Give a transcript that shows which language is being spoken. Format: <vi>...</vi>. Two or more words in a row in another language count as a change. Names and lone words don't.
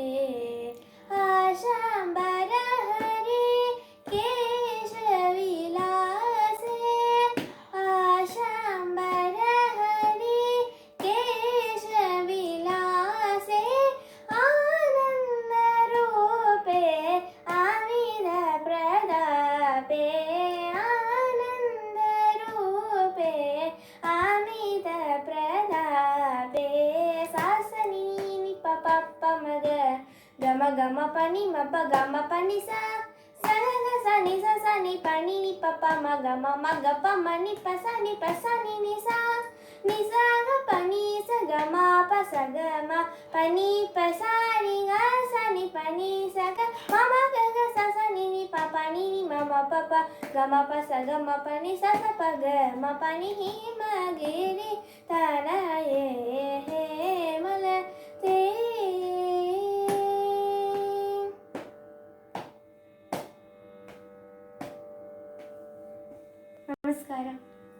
<sa>ಆಶಾಂಬರ ಹರೇ ಕೇಶವಿಲಾಸೆ, ಆಶಾಂಬರ ಹರೇ ಕೇಶವಿಲಾಸೆ, ಆನಂದ ರೂಪೆ ಆವಿದ ಪ್ರದಾಪೆ, ಆನಂದ ರೂಪೆ ಆಮಿದ ಪ್ರದಾಪೆ. ಸಾಸನಿ ನಿ ಪಪ ಮಗ ಗಮ ಗಮ ಪನಿ ಮಪ ಗಮ ಪನಿ ಸ ಸಗ ಸನಿ ಸ ಸ ni pa ni ni pa pa ma ga ma ni pa sa ni sa ni sa ga pa ni sa ga ma pa sa ga ma pa ni pa sa ni pa ni sa ga ga sa ni pa ni ma pa ga ma pa sa ga ma pa ni sa pa ga ma pa ni hi ma ge ri ta na ye he mala te.</sa> <kn>ನಮಸ್ಕಾರ.</kn>